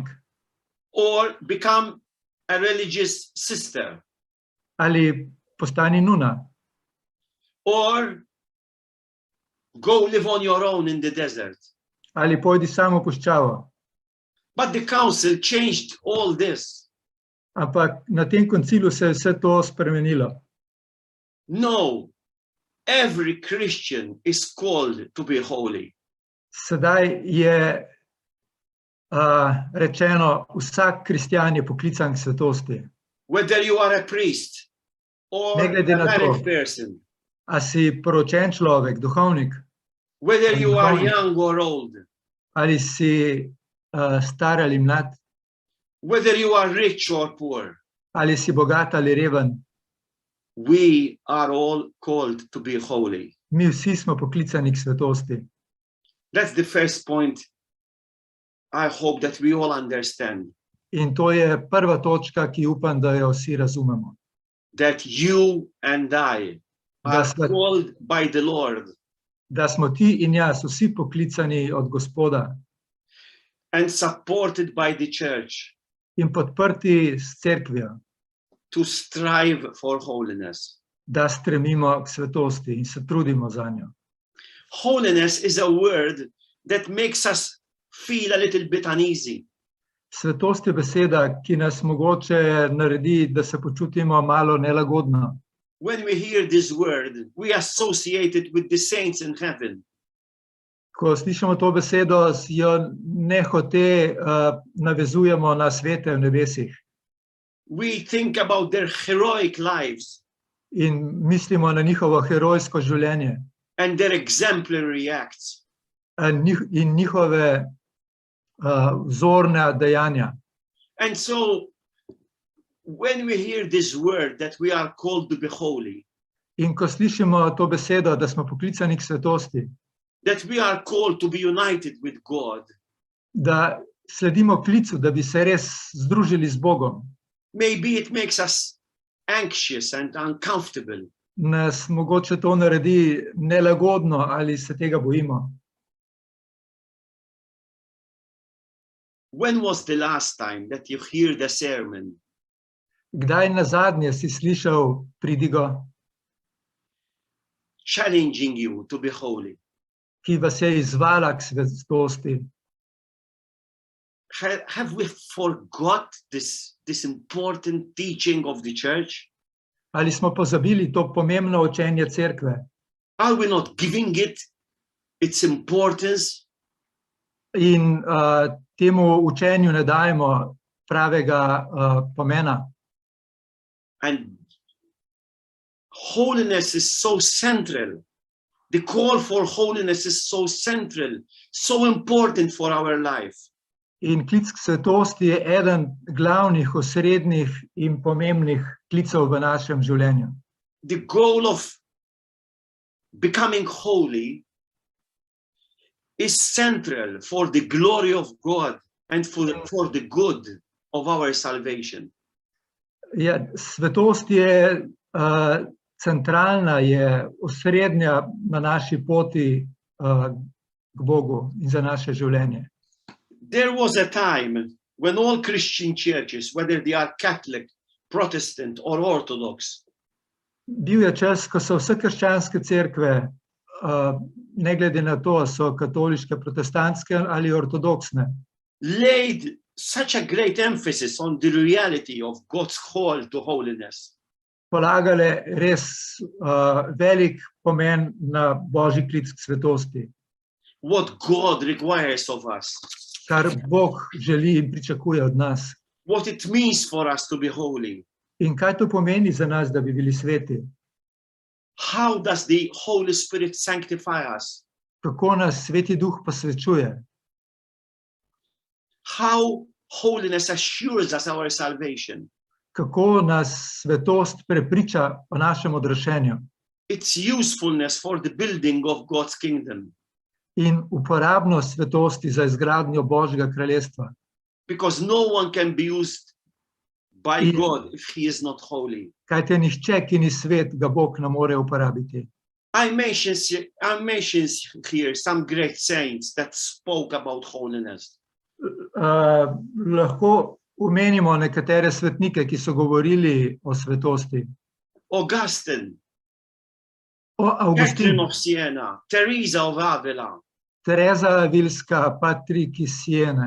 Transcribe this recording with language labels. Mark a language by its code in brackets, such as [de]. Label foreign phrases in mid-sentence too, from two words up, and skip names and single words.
[en] or become a religious sister, [sl] ali postani nuna, [en] or go live on your own in the desert. [sl] ali pojdi samo v puščavo. [en] But the council changed all this. [sl] Ampak na tem koncilu se je vse to spremenilo. [en] No, every Christian is called to be holy. [sl] Sedaj je rečeno, vsak kristjan je poklican k svetosti. [en] Whether you are a priest or [sl] Ne a glede na to. [en] married person, [sl] A si poročen človek, duhovnik, [en] whether you are [sl] Duhovnik. [en] young or old, [sl] ali si star ali mlad, [en] whether you are rich or poor, [sl] ali si bogat ali reven, [en] we are all called to be holy. [sl] mi vsi smo poklicani k svetosti. [en] That's the first point. I hope that we all understand [sl] In to je prva točka, ki upam, da jo vsi razumemo. [en] that you and I are [sl] Da smo, [en] called by the Lord [sl] da smo ti in jaz vsi poklicani od Gospoda [en] and supported by the church [sl] in podprti s cerkvijo, [en] to strive for holiness. [sl] da stremimo k svetosti in se trudimo za njo. [en] Holiness is a word that makes us feel a little bit uneasy. [sl] Svetost je beseda, ki nas mogoče naredi, da se počutimo malo nelagodno. [en] When we hear this word, we associate it with the saints in heaven. [sl] Ko slišimo to besedo, jo nehote navezujemo na svete v nebesih [en] We think about their heroic lives [sl] in mislimo na njihovo herojsko življenje [en] and their exemplary acts. [sl] in njihove vzorna dejanja. [en] And so, when we hear this word that we are called to be holy, [sl] In ko slišimo to besedo, da smo poklicani k svetosti, [en] that we are called to be united with God, [sl] da sledimo klicu, da bi se res združili z Bogom, [en] maybe it makes us anxious and uncomfortable. [sl] nas mogoče to naredi nelagodno ali se tega bojimo. [en] When was the last time that you hear the sermon [sl] Kdaj nazadnje si slišal pridigo, [en] challenging you to be holy? [sl] ki vas je izzvala k svetosti? [en] Have we forgot this important teaching of the church? [sl] Ali smo pozabili to pomembno učenje cerkve? [en] Are we not giving it its importance? [sl] In temu učenju ne dajemo pravega pomena. [en] And holiness is so central. The call for holiness is so central, so important for our life. [sl] In klic k svetosti je eden glavnih, osrednjih in pomembnih klicev v našem življenju. [en] The goal of becoming holy is central for the glory of God and for the good of our salvation. [sl] Ja, svetost je centralna, je osrednja na naši poti k Bogu in za naše življenje. [en] There was a time when all Christian churches, whether they are Catholic, Protestant or Orthodox, [sl] Bil je čas, ko so vse krščanske cerkve, ne glede na to, so katoliške, protestantske ali ortodoksne, [en] laid such a great emphasis on the reality of God's call to holiness. [sl] polagale res velik pomen na Božji klic k svetosti, [en] What God requires of us, [sl] kar Bog želi in pričakuje od nas. [en] what it means for us to be holy. [sl] In kaj to pomeni za nas, da bi bili sveti? [en] How does the Holy Spirit sanctify us? [sl] Kako nas Sveti Duh posvečuje? [en] How holiness assures us our salvation? [sl] Kako nas svetost prepriča o našem odrešenju [en] Its usefulness for the building of God's kingdom. [sl] in uporabnost svetosti za izgradnjo Božjega kraljestva. [en] Because no one can be used by God if he is not holy. [sl] Kajte nihče, ki ni svet, ga Bog ne more uporabiti. [en] I mention here some great saints that spoke about holiness. [sl] Lahko omenimo nekatere svetnike, ki so govorili o svetosti. [en] Augustine, [sl] Avgustin, [en] Catherine of Siena, Teresa of Avila, [sl] Tereza Avilska, Patrik iz Siene,